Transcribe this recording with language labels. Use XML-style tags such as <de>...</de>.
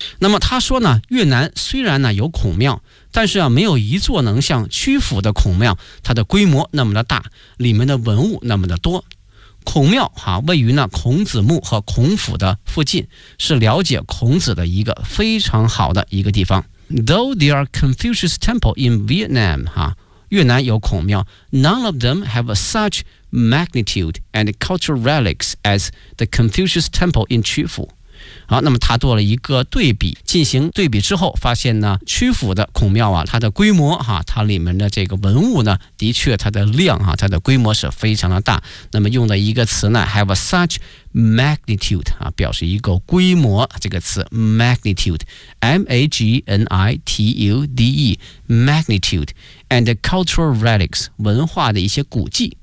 <zh>那么他说呢，越南虽然呢有孔庙，但是啊没有一座能像曲阜的孔庙它的规模那么的大，里面的文物那么的多。孔庙哈位于呢孔子墓和孔府的附近，是了解孔子的一个非常好的一个地方。</zh> <en>Though there are Confucius temple in Vietnam 哈，</en> <zh>越南有孔庙，</zh> <en>None of them have suchmagnitude and cultural relics as the Confucius Temple in Chu Fu。</en> <zh>好，那么他做了一个对比，进行对比之后发现呢，曲阜的孔庙啊，它的规模哈、啊，它里面的这个文物呢，的确它的量哈、啊，它的规模是非常的大。那么用的一个词呢 ，</zh> <en>have such magnitude</en> <zh>啊，表示一个规模，这个词 magnitude，M A G N I T U D E，</zh> <en>magnitude and cultural relics</en> <zh>文化的一些古迹。</zh>